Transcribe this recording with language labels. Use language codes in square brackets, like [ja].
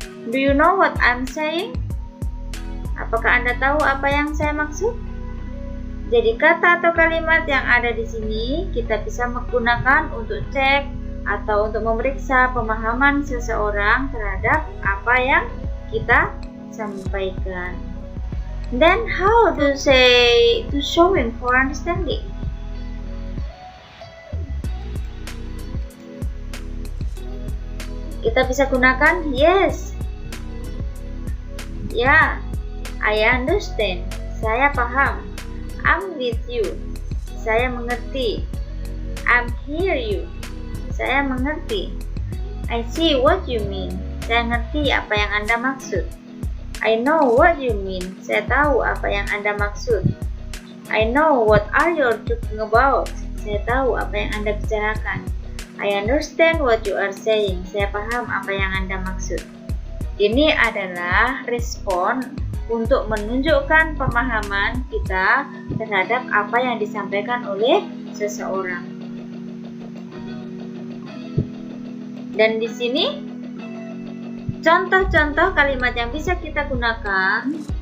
[en] Do you know what I'm saying? [id] Apakah Anda tahu apa yang saya maksud? Jadi kata atau kalimat yang ada di sini kita bisa menggunakan untuk cek atau untuk memeriksa pemahaman seseorang terhadap apa yang kita sampaikan. [en] Then how to say to showing for understanding? [id] Kita bisa gunakan yes. Ya, [en] I understand. [id] Saya paham. [en] I'm with you. [id] Saya mengerti. [en] I'm hear you. [id] Saya mengerti. [en] I see what you mean. [id] Saya ngerti apa yang Anda maksud. [en] I know what you mean. [id] Saya tahu apa yang Anda maksud. [en] I know what are you talking about. [id] Saya tahu apa yang Anda bicarakan. [en] I understand what you are saying. [id] Saya paham apa yang Anda maksud. Ini adalah respon untuk menunjukkan pemahaman kita terhadap apa yang disampaikan oleh seseorang. Dan di sini contoh-contoh kalimat yang bisa kita gunakan.